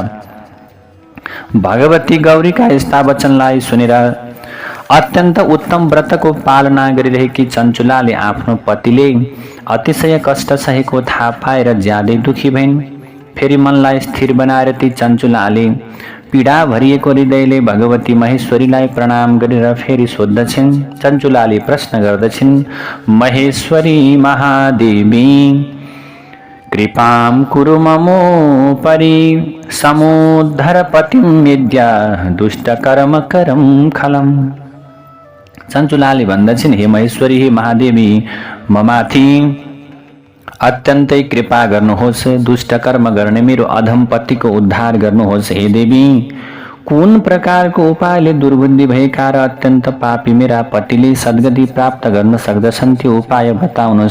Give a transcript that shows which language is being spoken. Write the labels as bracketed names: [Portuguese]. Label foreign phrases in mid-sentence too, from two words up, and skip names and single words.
[Nepali] भगवती गौरीका यस्ता वचनलाई सुनेर अत्यन्त उत्तम व्रतको पालना गरिरहेकी चञ्चुलाले आफ्नो पतिले अतिशय कष्ट सहेको थाहा पाएर ज्यादै दुखी भइन्। फेरि मनलाई स्थिर बनाएर ती चञ्चुलाले पीडा भरिएको हृदयले भगवती महेश्वरीलाई प्रणाम गरेर फेरि सोद्धछिन्। चञ्चुलाले प्रश्न गर्दछिन्, [Sanskrit] महेश्वरी महादेवी कृपां कुरु ममोपरि समुद्धरपतिं विद्या दुष्टकर्म करम खलम। [Nepali] चञ्चुलाले भन्दछिन्, हे महेश्वरी, हे महादेवी, ममाथि अत्यन्तै कृपा गर्नुहोस्, दुष्ट कर्म गर्ने मेरो अधम पतिको उद्धार गर्नुहोस्। हे देवी, कुन प्रकारको उपायले दुर्बुद्धि भएका र अत्यन्त पापी मेरा पतिले सद्गति प्राप्त गर्न सक्दछन् त्यो उपाय बताउनुहोस्।